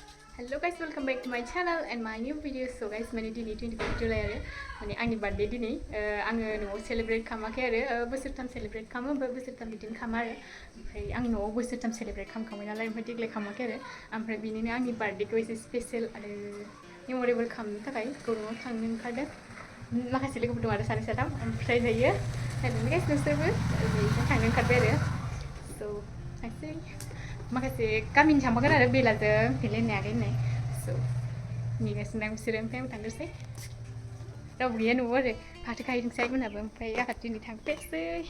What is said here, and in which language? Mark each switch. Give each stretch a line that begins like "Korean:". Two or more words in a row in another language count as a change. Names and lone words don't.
English: Hello guys, welcome back to my channel and my new video. So guys,
Bodo: many dini 25 July आरो माने आंनि birthday दिनै आङो न'आव celebrate खालामाखै आरो बोसोरथाम celebrate खालामो ओमफ्राय बोसोरथाम बिदिनो खालामो आरो ओमफ्राय आं न'आव बोसोरथाम celebrate खालामखांबाय नालाय ओमफ्राय देग्लाय खालामाखै आरो ओमफ्राय बिनिनो आंनि birthday खौ एसे special आरो memorable खालामनो थाखाय गौराङाव थांनो ओंखारदों माखासे लोगोफोर दं आरो सानै साथाम ओमफ्राय दायो guys नोंसोरबो थांनो ओंखारबाय आरो so थांसै माखासे गामिनि थांफागोन आरो बेलाजों फैलायनो हागोन होननाय so नेगासिनो आं बिसोरो ओमफ्राय आं थांनोसै रावबो गैया न'आव आरो फाथो खाहैदोंसै मोनाबो ओमफ्राय आंहा दिनै थांफेरसै